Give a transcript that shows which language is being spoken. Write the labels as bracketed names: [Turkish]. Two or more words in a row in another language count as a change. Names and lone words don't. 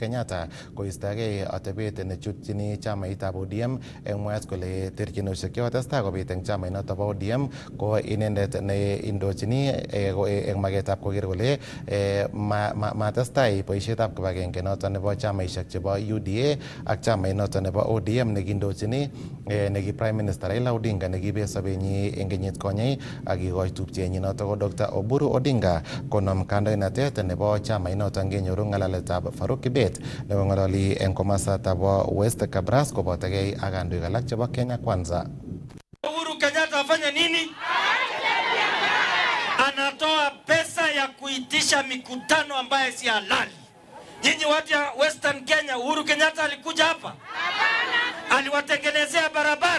[Kalenjin] Kenyatta koistogei atebet nechutchini chamaitab ODM en mwaet kole terchinoshek chekotestai kobit eng chamainoto bo ODM ko inendet ne indochini eng maketab koker kole matestai boisietab kibagenge noto nebo chamaishek chebo UDA ak chamait noto nebo ODM nekindochini neki [English] Prime Minister [Kalenjin] Raila Odinga nekibet sobenyi eng kenyit konye ak kikoch tupchenyi noto ko Dr. Oburu Odinga konom kandoinatet nebo chamait noto ngenyoru ngalaletab Farouk Kibet nebo ngalali eng komasata bo West Kabras kobotogei ak kandoik alak chebo Kenya Kwanza. [Swahili] Uhuru Kenyatta afanya nini? Anatoa pesa ya kuitisha mikutano ambayo si halali. Nyinyi watu ya Western Kenya, Uhuru Kenyatta alikuja hapa? Hapana. Aliwatengenezea barabara?